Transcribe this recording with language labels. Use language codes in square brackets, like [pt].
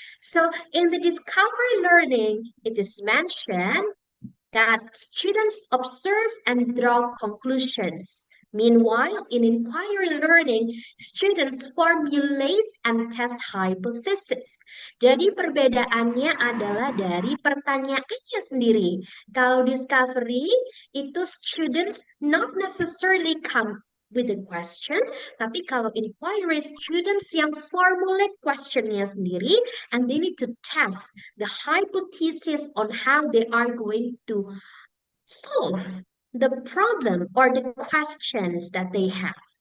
[en] So in the discovery learning, it is mentioned that students observe and draw conclusions. Meanwhile, in inquiry learning, students formulate and test hypothesis. [id] Jadi perbedaannya adalah dari pertanyaannya sendiri. Kalau discovery, itu [en] students not necessarily come with a question, [id] tapi kalau [en] inquiry, students yang formulate questionnya sendiri, and they need to test the hypothesis on how they are going to solve the problem or the questions that they have.